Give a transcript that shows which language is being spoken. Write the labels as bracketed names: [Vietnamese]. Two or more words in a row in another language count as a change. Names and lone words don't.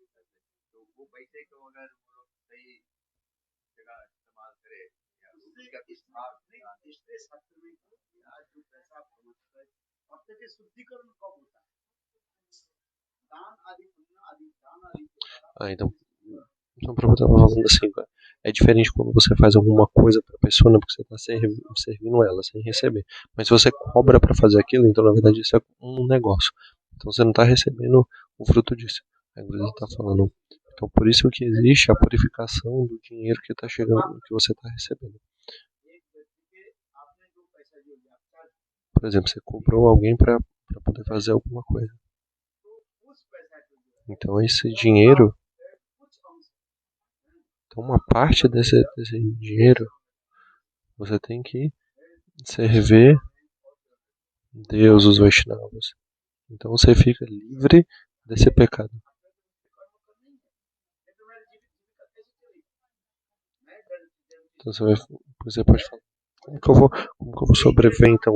[Hindi] तो वो पैसे को अगर वो लोग सही जगह इस्तेमाल करे या उसका इस्तेमाल इसलिए शास्त्र में कहा गया, जो पैसा प्रवचन है, अर्थ के शुद्धिकरण कब होता है? दान आदि पुण्य आदि दान आदि के द्वारा [Portuguese] Então, o professor estava falando assim, é diferente quando você faz alguma coisa para a pessoa, né, porque você está servindo ela sem receber. Mas se você cobra para fazer aquilo, então na verdade isso é um negócio. Então você não está recebendo o fruto disso. A igreja está falando. Então por isso que existe a purificação do dinheiro que está chegando, que você está recebendo. [Hindi] एक व्यक्ति के आपने जो पैसा जो लिया चार्ज, [Portuguese] Por exemplo, você cobrou alguém para poder fazer alguma coisa. [Hindi] तो उस पैसा को जो है, [Portuguese] Então esse dinheiro, [Hindi] कुछ अंश [Portuguese] então uma parte desse dinheiro, você tem que servir Deus, os Vaishnavas. Então você fica livre desse pecado. Então você pode falar, como que eu vou sobreviver então?